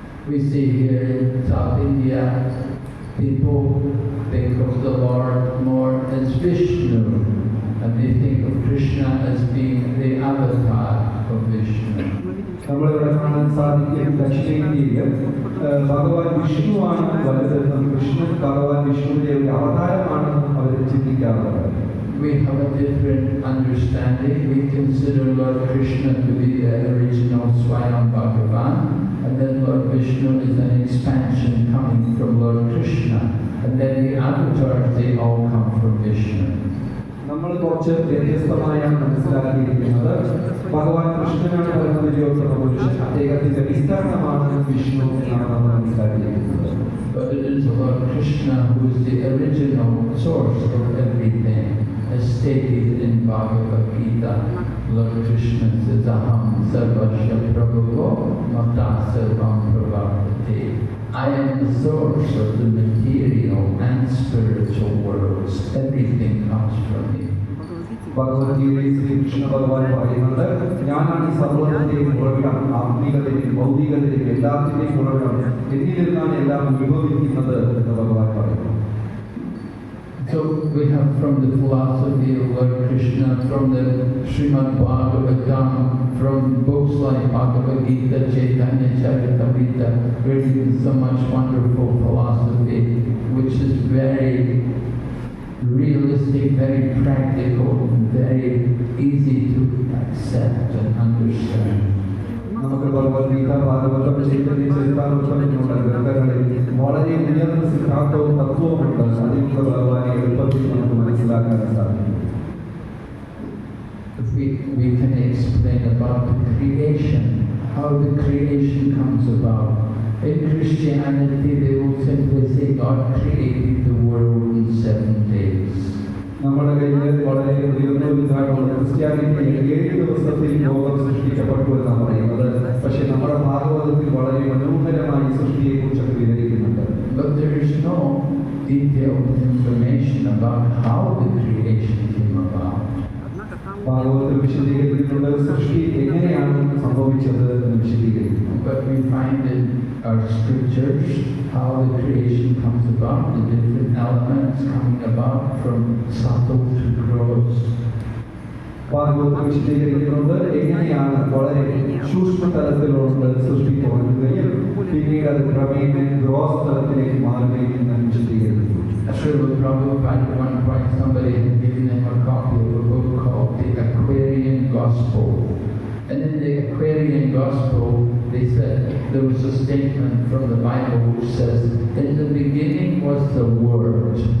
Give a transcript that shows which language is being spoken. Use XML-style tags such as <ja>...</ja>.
<en>We see here in South India, people think of the Lord more as Vishnu, and they think of Krishna as being the avatar of Vishnu.</en> <ml>നമ്മളിവിടെ കാണാൻ സാധിക്കും ദക്ഷിണേന്ത്യയിൽ ഭഗവാൻ വിഷ്ണുവാണ് വലുതെന്നും കൃഷ്ണൻ ഭഗവാൻ വിഷ്ണുവിന്റെ ഒരു അവതാരമാണെന്നും അവർ ചിന്തിക്കാറുണ്ട്.</ml> <en>We have a different understanding. We consider Lord Krishna to be the original Swayam Bhagavan, and then Lord Vishnu is an expansion coming from Lord Krishna, and then the avatars, they all come from Vishnu.</en> <ml>നമ്മൾ കുറച്ച് വ്യത്യസ്തമായാണ് മനസ്സിലാക്കിയിരിക്കുന്നത്. ഭഗവാൻ കൃഷ്ണനാണ് പരമപുരുഷോത്തമ പുരുഷൻ, അദ്ദേഹത്തിന്റെ വിസ്തരണമാണ് വിഷ്ണു എന്നാണ് നമ്മൾ മനസ്സിലാക്കിയിരിക്കുന്നത്.</ml> <en>but it is Lord Krishna who is the original source of everything. As stated in Bhagavad Gita, Lord Krishna says,</en> <sa>Aham sarvasya prabhavo mata sarvam pravartate.</sa> <en>I am the source of the material and spiritual worlds. Everything comes from me.</en> <ml>ഭഗവത്ഗീതയിൽ ശ്രീകൃഷ്ണ ഭഗവാൻ പറയുന്നത്, ഞാനാണ് ഈ സർവ്വത്തിന്റെയും ഉറവിടം, ആത്മീകതയും ഭൗതികതയും എല്ലാത്തിന്റെയും ഉറവിടം, എന്നിലിരുന്നാണ് എല്ലാം ഉത്ഭവിക്കുന്നത് എന്ന് ഭഗവാൻ പറയുന്നു.</ml> <en>So we have from the philosophy of Lord Krishna, from the Srimad Bhagavatam, from books like Bhagavad Gita, Chaitanya Charitamrita, written so much wonderful philosophy, which is very realistic, very practical, and very easy to accept and understand.</en> <ml>നമുക്ക് ഭഗവത്ഗീത, ഭാഗവതം, ചൈതന്യ ചരിതാമൃതം എന്നുള്ള ഗ്രന്ഥങ്ങളിൽ വളരെ ഉയർന്ന സിദ്ധാന്തവും തത്വവുമുണ്ട്. അതിനുള്ള ഭഗവാനെ എളുപ്പത്തിൽ നമുക്ക് മനസ്സിലാക്കാൻ സാധിക്കും.</ml> <en>We can explain about the creation, how the creation comes about. In Christianity, they will simply say God created the world in 7 days.</en> <ml>നമ്മുടെ കയ്യിൽ വളരെ ഉയർന്ന വിധാനമുള്ള ക്രിസ്ത്യാനിറ്റിയിൽ 7 ദിവസത്തിൽ ലോകം സൃഷ്ടിക്കപ്പെട്ടു എന്നാണ് പറയുന്നത്. പക്ഷെ നമ്മുടെ ഭാഗവതത്തിൽ വളരെ മനോഹരമായി സൃഷ്ടിയെ കുറിച്ചൊക്കെ വിവരിക്കുന്നുണ്ട്.</ml> <en>But there is no detailed information about how the creation came about.</en> <ml>ഭാഗവതത്തിൽ വിശദീകരിച്ചിട്ടുള്ള സൃഷ്ടി എങ്ങനെയാണ് സംഭവിച്ചത് എന്ന് വിശദീകരിക്കുന്നു.</ml> <en>But we find in our scriptures how the creation comes about, the different elements coming about from subtle to gross.</en> <ml>ഭാഗവതത്തിൽ വിശദീകരിക്കുന്നത് എങ്ങനെയാണ് വളരെ സൂക്ഷ്മ തലത്തിലുള്ള സൃഷ്ടി തുടങ്ങുകയും പിന്നീട് അത് ക്രമേണ ഗ്രോസ് തലത്തിലേക്ക് മാറുകയും എന്ന് വിശദീകരിക്കുന്നു.</ml> <en>Srila Prabhupada, at one point somebody had given him a copy of a book called the Aquarian Gospel. And in the Aquarian Gospel, they said there was a statement from the Bible which says, in the beginning was the Word.</en>